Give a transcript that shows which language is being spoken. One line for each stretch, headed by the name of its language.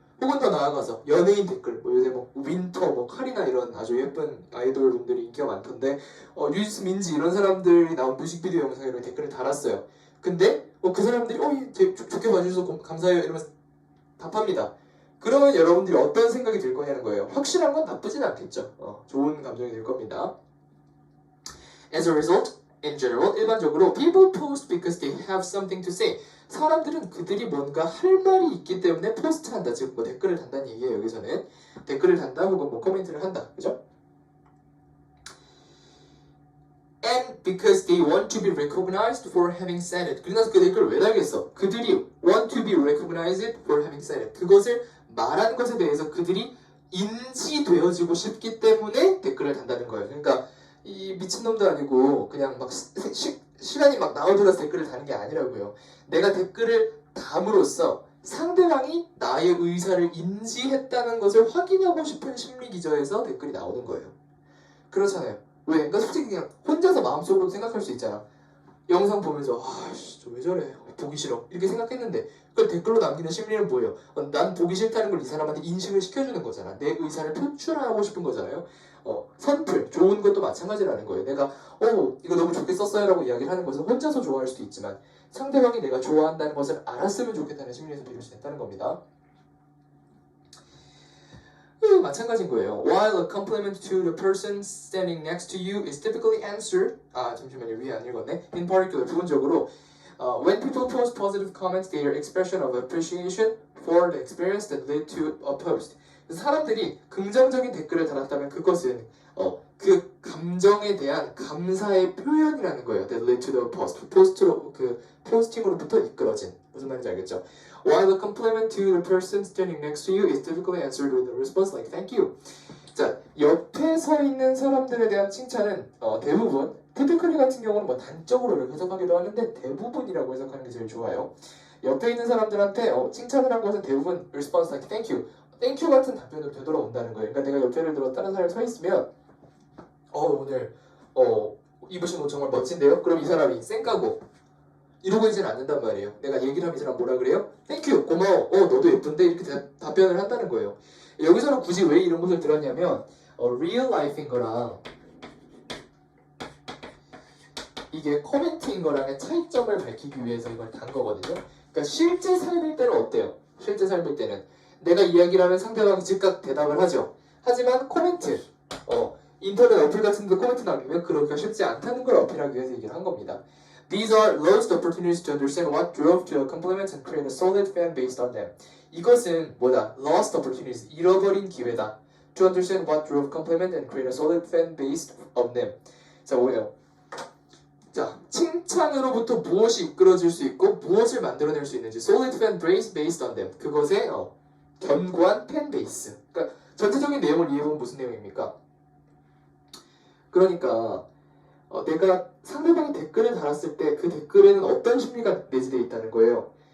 Korean: 혹은 더 나아가서 연예인 댓글, 뭐 요새 뭐 윈터, 뭐 카리나 이런 아주 예쁜 아이돌 분들이 인기가 많던데 뉴스 민지 이런 사람들이 나온 뮤직비디오 영상에 이런 댓글을 달았어요. 근데 그 사람들이 좋게 봐주셔서 감사해요 이러면서 답합니다. 그러면 여러분들이 어떤 생각이 들 거냐는 거예요. 확실한 건 나쁘진 않겠죠. 좋은 감정이 될 겁니다.
English: As a result, in general,
Korean: 일반적으로
English: people post because they have something to say.
Korean: 사람들은 그들이 뭔가 할 말이 있기 때문에 포스트한다. 즉 뭐 댓글을 단다는 얘기예요. 여기서는 댓글을 단다 혹은 뭐 코멘트를 한다. 그죠?
English: And because they want to be recognized for having said it.
Korean: 그래서 그 댓글을 왜 달겠어? 그들이
English: want to be recognized for having said it.
Korean: 그것을 말한 것에 대해서 그들이 인지되어지고 싶기 때문에 댓글을 단다는 거예요. 그러니까 이 미친놈도 아니고 그냥 막 시간이 막 나오더라도 댓글을 다는 게 아니라고요. 내가 댓글을 담으로써 상대방이 나의 의사를 인지했다는 것을 확인하고 싶은 심리 기저에서 댓글이 나오는 거예요. 그렇잖아요. 왜? 그러니까 솔직히 그냥 혼자서 마음속으로 생각할 수 있잖아. 영상 보면서 아씨 저 왜 저래 보기 싫어 이렇게 생각했는데 그걸 댓글로 남기는 심리는 뭐예요? 난 보기 싫다는 걸 이 사람한테 인식을 시켜주는 거잖아. 내 의사를 표출하고 싶은 거잖아요. 선풀 좋은 것도 마찬가지라는 거예요. 내가 이거 너무 좋게 썼어요 라고 이야기를 하는 것은 혼자서 좋아할 수도 있지만 상대방이 내가 좋아한다는 것을 알았으면 좋겠다는 심리에서 비롯됐다는 겁니다. 마찬가지인 거예요.
English: While a compliment to the person standing next to you is typically answered
Korean: 잠시만요. 위에 안 읽었네.
English: In particular,
Korean: 부분적으로
English: when people post positive comments, they are expression of appreciation for the experience that led to a post.
Korean: 사람들이 긍정적인 댓글을 달았다면 그것은 그 감정에 대한 감사의 표현이라는 거예요.
English: That led to the post.
Korean: 포스팅으로부터 이끌어진. 무슨 말인지 알겠죠?
English: While the compliment to the person standing next to you is typically answered with a response like thank you.
Korean: 자, 옆에 서 있는 사람들에 대한 칭찬은 대부분 typically 같은 경우는 뭐 단적으로 이렇게 해석하기도 하는데 대부분이라고 해석하는 게 제일 좋아요. 옆에 있는 사람들한테 칭찬을 한 것은 대부분
English: response like thank you.
Korean: thank you 같은 답변으로 되돌아온다는 거예요. 그러니까 내가 옆에를 들어 다른 사람이 서 있으면 오늘 입으신 옷 정말 멋진데요? 그럼 이 사람이 쌩까고 이러고 있지는 않는단 말이에요. 내가 얘기를 하면 이 사람 뭐라 그래요? 땡큐 고마워 너도 예쁜데 이렇게 답변을 한다는 거예요. 여기서는 굳이 왜 이런 것을 들었냐면 real life인 거랑 이게 코멘트인 거랑의 차이점을 밝히기 위해서 이걸 단 거거든요. 그러니까 실제 삶일 때는 어때요? 실제 삶일 때는 내가 이야기를 하면 상대방이 즉각 대답을 하죠. 하지만 코멘트 인터넷 어플 같은 데 코멘트 남기면 그러기가 쉽지 않다는 걸 어필하기 위해서 얘기를 한 겁니다.
English: These are lost opportunities to understand what drove to a compliment and create a solid fan based on them.
Korean: 이것은 뭐다?
English: Lost opportunities,
Korean: 잃어버린 기회다.
English: To understand what drove compliment and create a solid fan based on them.
Korean: 자, 뭐예요? 자, 칭찬으로부터 무엇이 이끌어질 수 있고 무엇을 만들어낼 수 있는지
English: solid fan base based on them.
Korean: 그것의 견고한 팬 베이스. 그러니까 전체적인 내용을 이해해보면 무슨 내용입니까? 그러니까 내가 상대방이 댓글을 달았을 때 그 댓글에는 어떤 심리가 내재되어 있다는 거예요.